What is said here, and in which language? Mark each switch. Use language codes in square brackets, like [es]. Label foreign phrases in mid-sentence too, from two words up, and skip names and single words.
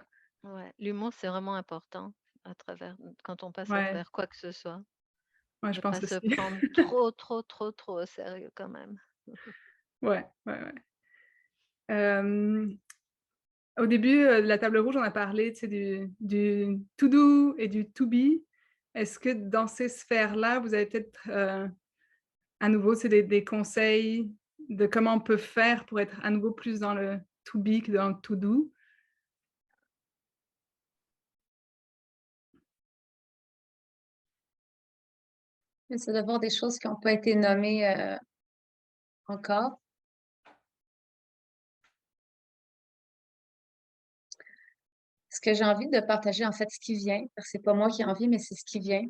[fr] Ouais, l'humour, c'est vraiment important à travers quand on passe à Ouais, travers quoi que ce soit, ouais, je de pas pense se aussi. prendre trop, trop, trop, trop au sérieux quand même. Ouais, ouais, ouais. Hem, Au début, de la table rouge, on a parlé, tu sais, du [en] to do [fr] et du [en] to be. [fr] Est-ce que dans ces sphères-là, vous avez peut-être, à nouveau, c'est des conseils de comment on peut faire pour être à nouveau plus dans le [en] to be [fr] que dans le [en] to do? [fr] C'est d'avoir des choses qui n'ont pas été nommées encore. Ce que j'ai envie de partager, en fait, ce qui vient, parce que c'est pas moi qui ai envie, mais c'est ce qui vient.